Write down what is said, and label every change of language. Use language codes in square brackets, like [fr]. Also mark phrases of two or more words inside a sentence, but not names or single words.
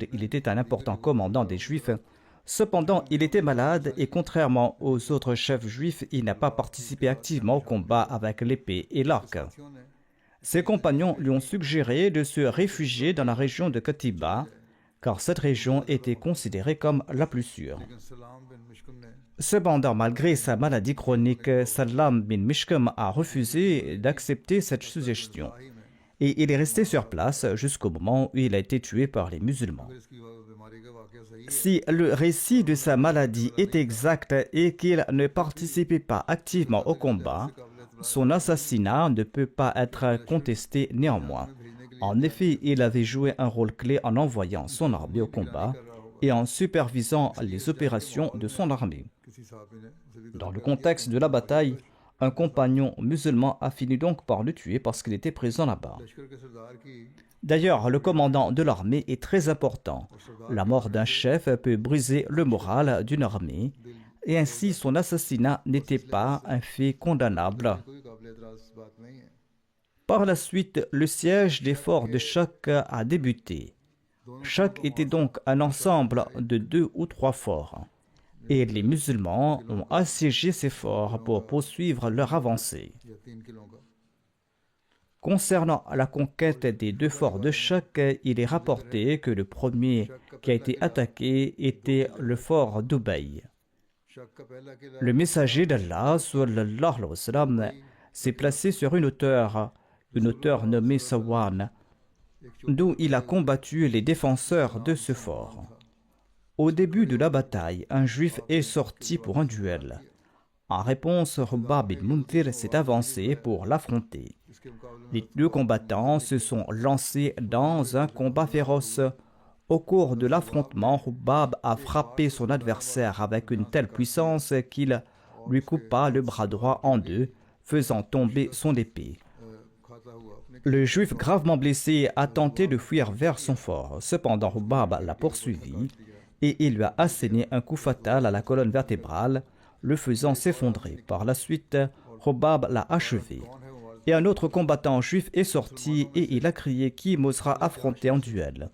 [fr] Il était un important commandant des Juifs. Cependant, il était malade et contrairement aux autres chefs juifs, il n'a pas participé activement au combat avec l'épée et l'arc. Ses compagnons lui ont suggéré de se réfugier dans la région de Katiba, car cette région était considérée comme la plus sûre. [ur] لیکن سلام بن مشکل نے [fr] Cependant, malgré sa maladie chronique, Salam bin Mishkam a refusé d'accepter cette suggestion [ur] ہی میں [fr] et il est resté sur place jusqu'au moment où il a été tué par les musulmans. [ur] پھر اس کی بیماری کا واقعہ صحیح ہے [fr] Si le récit de sa maladie est exact et qu'il ne participait pas activement au combat, son assassinat ne peut pas être contesté néanmoins. En effet, il avait joué un rôle clé en envoyant son armée au combat et en supervisant les opérations de son armée. [ur] کسی صحابی نے اسے بھی [fr] Dans le contexte de la bataille, un compagnon musulman a fini donc par le tuer parce qu'il était présent là-bas. [ur] لشکر کے سردار کی [fr] D'ailleurs, le commandant de l'armée est très important. La mort d'un chef peut briser le moral d'une armée, et ainsi son assassinat n'était pas un fait condamnable. [ur] کوئی قابل اعتراض بات نہیں ہے [fr] Par la suite, le siège des forts de Chak a débuté. Chak était donc un ensemble de 2 ou 3 forts, et les musulmans ont assiégé ces forts pour poursuivre leur avancée. [ur] یا 3 قلعوں کا [fr] Concernant la conquête des 2 forts de Chak, il est rapporté que le premier qui a été attaqué était le fort d'Ubay. [ur] شق کا پہلا قلعہ [fr] Le messager d'Allah, [ar] صلى الله عليه وسلم, [fr] s'est placé sur une hauteur nommée Sawan, d'où il a combattu les défenseurs de ce fort. Au début de la bataille, un juif est sorti pour un duel. En réponse, Hubab bin Munzir s'est avancé pour l'affronter. [ur] اس کے مقابلے [fr] Les 2 combattants se sont lancés dans un combat féroce. Au cours de l'affrontement, Hubab a frappé son adversaire avec une telle puissance qu'il lui coupa le bras droit en 2, faisant tomber son épée. [ur] کھاتا ہوا اپنے [fr] Le juif gravement blessé a tenté de fuir vers son fort. Cependant, Hubab l'a poursuivi et il lui a asséné un coup fatal à la colonne vertébrale, le faisant s'effondrer. Par la suite, Hubab l'a achevé. Et un autre combattant juif est sorti et il a crié qui m'osera affronter en duel.